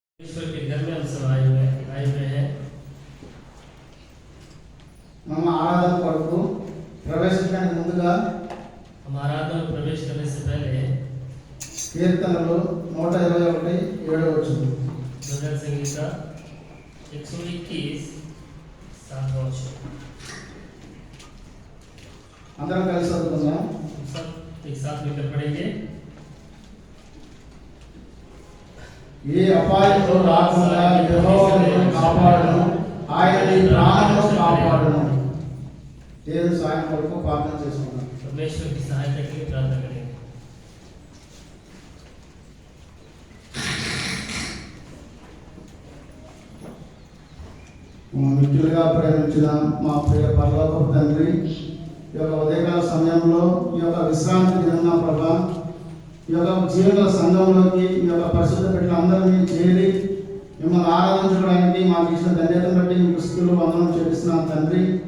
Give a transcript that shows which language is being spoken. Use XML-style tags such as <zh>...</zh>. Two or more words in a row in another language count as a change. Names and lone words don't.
<hi>ईश्वर के घर में हम सब आए हुए हैं।</hi> <te>మన ఆరాధన కొరకు ప్రవేశించడానికి ముందుగా</te> <hi>हम आराधना में प्रवेश करने से पहले</hi> <te>కీర్తనలు 121:7</te> <hi>भजन संगीता 121 7वां वचन</hi> <te>అందరం కలిసి చదువుకుందాం।</te> <hi>हम सब एक साथ मिलकर पढ़ेंगे।</hi> <te>ఏ అపాయము రాకుండా యెహోవా నిన్ను కాపాడును, ఆయన నీ ప్రాణమును కాపాడును। దేవుని సహాయం కొరకు ప్రార్థన చేసుకుందాం।</te> <hi>परमेश्वर की सहायता के लिए प्रार्थना करेंगे।</hi> <te>మిత్రులుగా ప్రేమించిన మా ప్రియ పరలోకపు తండ్రి, ఈ యొక్క ఉదయకాల సమయంలో ఈ యొక్క విశ్రాంతి దినంగా ప్రభా ఈ యొక్క జీవన సంఘంలోకి ఈ యొక్క పరిశుద్ధ బిడ్డలందరినీ చేరి మిమ్మల్ని ఆరాధించడానికి మాకు ఇచ్చిన ధన్యతను బట్టి మీకు స్తుతులు వందనం చెల్లిస్తున్నాను తండ్రి।</te>